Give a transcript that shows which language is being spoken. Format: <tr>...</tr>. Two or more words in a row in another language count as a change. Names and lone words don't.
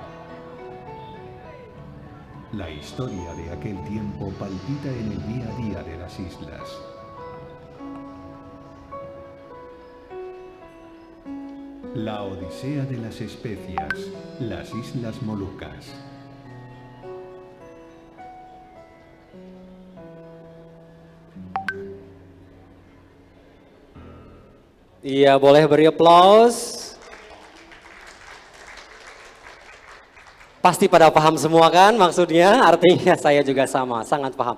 <es>La historia de aquel tiempo palpita en el día a día de las islas. La Odisea de las especias, las Islas Molucas.</es> <id>Iya, boleh beri aplaus. Pasti pada paham semua kan maksudnya, artinya saya juga sama, sangat paham.</id>